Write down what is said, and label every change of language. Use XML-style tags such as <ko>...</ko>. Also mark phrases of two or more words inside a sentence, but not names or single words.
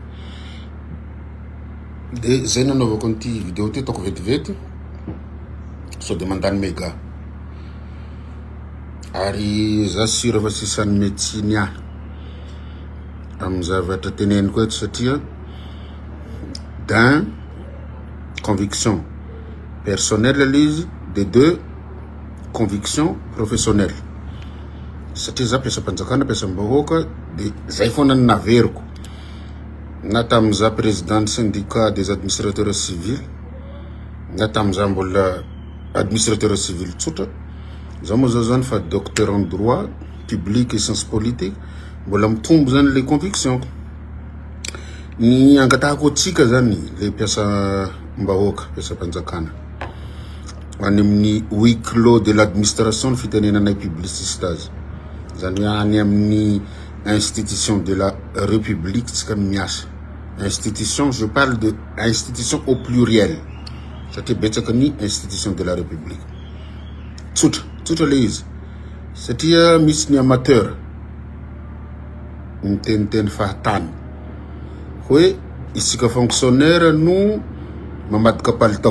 <mg>De zay nanaovako an'ity vidéo ty ataoko vetivety so de mandany méga. Ary za sira fa sisany médecine ahy amin'ny zavatra teneniko eto satria</mg> <fr>d'un conviction personnelle</fr> <mg>l'izy,</mg> <fr>de deux conviction professionnelle.</fr> <mg>Satria za mpiasam-panjakana mpiasam-bahoaka de zay foana ny naveriko na tamin'iza</mg> <fr>président syndicat des administrateurs civils</fr> <mg>na tamin'iza mbola</mg> <fr>administrateur civil</fr> <mg>tsotra. Za moa zao zany fa</mg> <fr>docteur en droit public et sciences politiques,</fr> <mg>mbola mitombo zany</mg> <fr>le conviction.</fr> <mg>Ny angatahako atsika zany le mpiasam-bahoaka mpiasam-panjakana any amin'ny</mg> <fr>huis clos de l'administration</fr> <mg>ny fitenenanay publiciste azy. Zany any amin'ny</mg> <fr>institution de la République</fr> <mg>tsika miasa.</mg> <fr>Institution, je parle de institution au pluriel.</fr> <mg>Satria betsaka ny</mg> <fr>institution de la République.</fr> <mg>Tsotra le izy. Satria misy ny amateur miteniteny fahatany hoe isika fonctionnaire no mamadika palitao.</mg>